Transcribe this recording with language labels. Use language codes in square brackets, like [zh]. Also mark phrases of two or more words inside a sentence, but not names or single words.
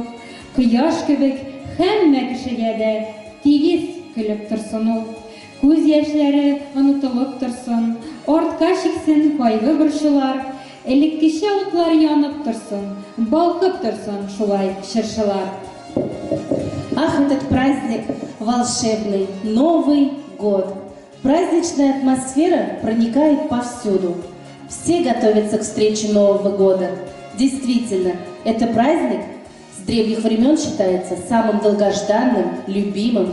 [tt] Кояш кебек һәммә кешегә дә тигез көлеп торсын ул. Күз яшьләре онытылып торсын, артка чиксен кайгы борчулар, элеккечә утлар янып торсын, балкып торсын шулай чыршылар. [ru] Ах, этот праздник волшебный, Новый год. Праздничная атмосфера проникает повсюду. Все готовятся к встрече Нового года. Действительно, это праздник с древних времен считается самым долгожданным, любимым.